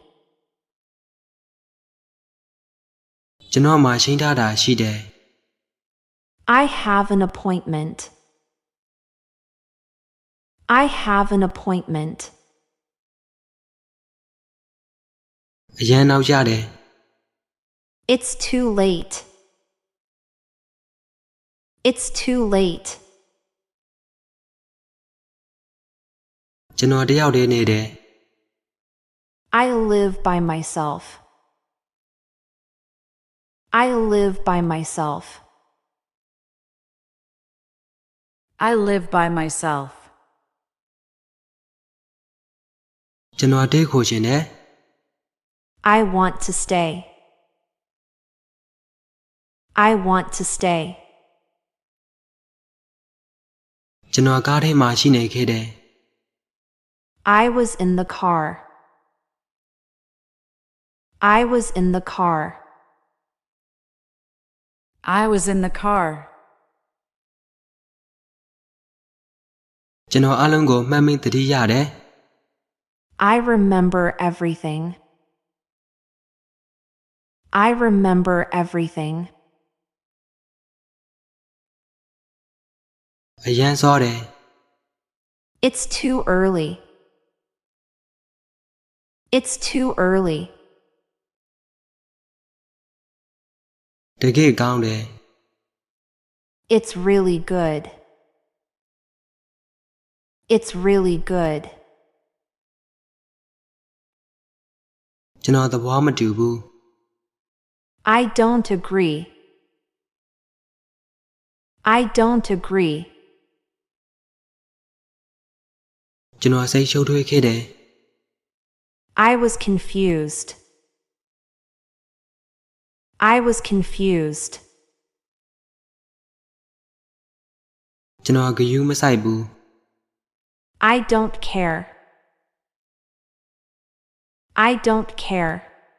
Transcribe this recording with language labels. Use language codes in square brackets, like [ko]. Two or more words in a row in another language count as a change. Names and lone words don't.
[my] ကျွန်တော်မှာရှင်းထားတာရှိတယ် [en] I have an appointment. I have an appointment. [my] အရန်နောက်ကြတယ် [en] It's too late. It's too late. [my] ကျွန်တော်တယောက်တည်းနေတယ် [en] I live by myself. I live by myself. I live by myself. [my] ကျွန်တော်တိတ်ခိုချင်တယ် [en] I want to stay. I want to stay. [my] ကျွန်တော်ကားထဲမှာရှိနေခဲ့တယ် [en] I was in the car. I was in the car. I was in the car. [my] ကျွန်တော်အလုံးကိုမှတ်မိသတိရတယ် [en] I remember everything. I remember everything. [my] အရန်စောတယ် [en] It's too early. It's too early. [my] တကယ်ကောင်းတယ် [en] It's really good. It's really good. [my] ကျွန်တော်သဘောမတူဘူး [en] I don't agree. I don't agree. [my] ကျွန်တော်စိတ်ရှုပ်ထွေးခဲ့တယ် [en] I was confused. I was confused. [my] ကျွန်တော်ဂရုမစိုက်ဘူး [en] I don't care. I don't care.